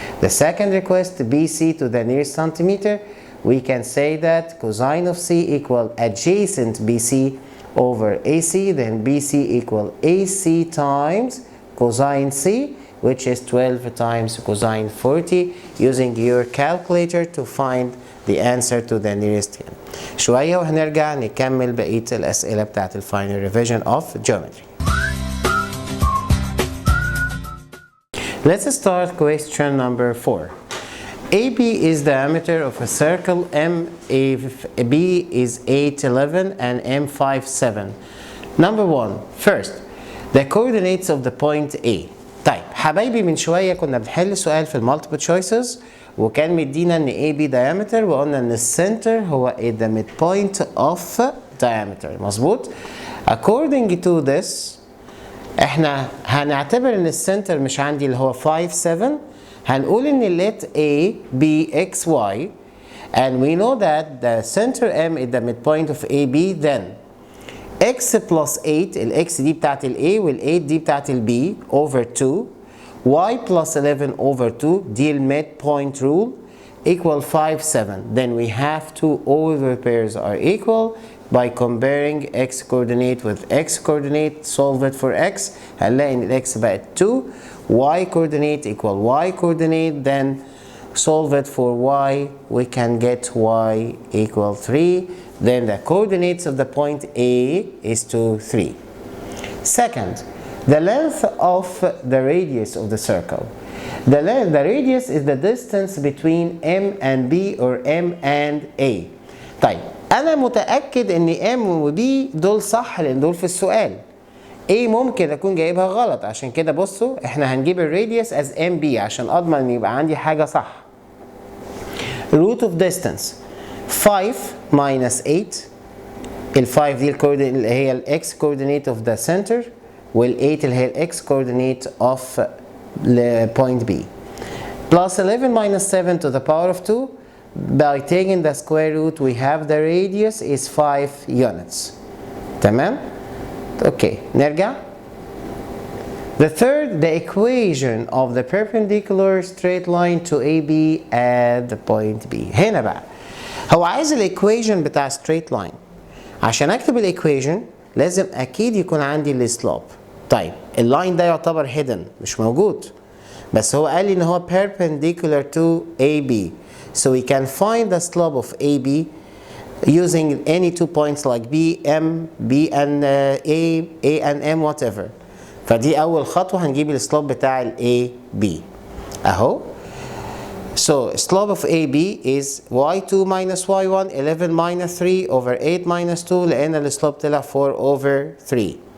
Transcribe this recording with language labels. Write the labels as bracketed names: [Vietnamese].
[English] The second request, BC to the nearest centimeter, we can say that cosine of C equal adjacent BC over AC, then BC equal AC times cosine C, which is 12 times cosine 40, using your calculator to find the answer to the nearest one. [Arabic] شوية وهنرجع نكمل بقية الأسئلة بتاعت الفاينل [English] revision of geometry. Let's start question number 4. AB is diameter of a circle, B is 811 and M 57. Number 1. First, the coordinates of the point A. [Arabic] طيب حبايبي من شوية كنا بنحل سؤال في المالتيبل choices وكان مدينا ان AB diameter وقلنا ان السنتر هو [English] the midpoint of diameter. [Arabic] مظبوط؟ [English] According to this [Arabic] احنا هنعتبر ان السنتر مش عندي اللي هو 5 7. هنقول ان [English] let A be XY and we know that the center M is the midpoint of AB. Then X plus 8 [Arabic] ال X دي بتاعت ال A وال 8 دي بتاعت ال B [English] over 2 Y plus 11 over 2 [Arabic] دي ال [English] midpoint rule equal 5 7. Then we have two over pairs are equal by comparing X coordinate with X coordinate. Solve it for X [Arabic] هنلاقي ان ال X بقت [English] 2 Y coordinate equal Y coordinate. Then solve it for Y, we can get Y equal 3. Then the coordinates of the point A is 2 3. Second, the length of the radius of the circle. The radius is the distance between M and B or M and A. [Arabic] طيب أنا متأكد إن M و B دول صح لأن دول في السؤال. A ممكن أكون جايبها غلط، عشان كده بصوا إحنا هنجيب الراديوس [English] as MB [Arabic] عشان أضمن إن يبقى عندي حاجة صح. [English] Root of distance 5 minus 8. [Arabic] ال 5 دي اللي هي ال [English] X coordinate of the center [Arabic] وال 8 اللي هي ال [English] X coordinate of point B. Plus 11 minus 7 to the power of 2. By taking the square root we have the radius is 5 units. [Arabic] تمام؟ [English] Okay, [Arabic] نرجع. [English] The third, the equation of the perpendicular straight line to AB at the point B. [Arabic] هنا بقى هو عايز الايكويشن بتاع straight line. عشان اكتب الايكويشن لازم اكيد يكون عندي السلوب. طيب اللاين ده يعتبر hidden مش موجود، بس هو قال لي ان هو [English] perpendicular to AB. So we can find the slope of AB using any two points like B, M, B and A and M whatever. [Arabic] فدي أول خطوة هنجيب السلوب بتاع ال AB أهو. [English] So slope of AB is y2 minus y1 11 minus 3 over 8 minus 2 [Arabic] لأن السلوب طلع [English] 4 over 3.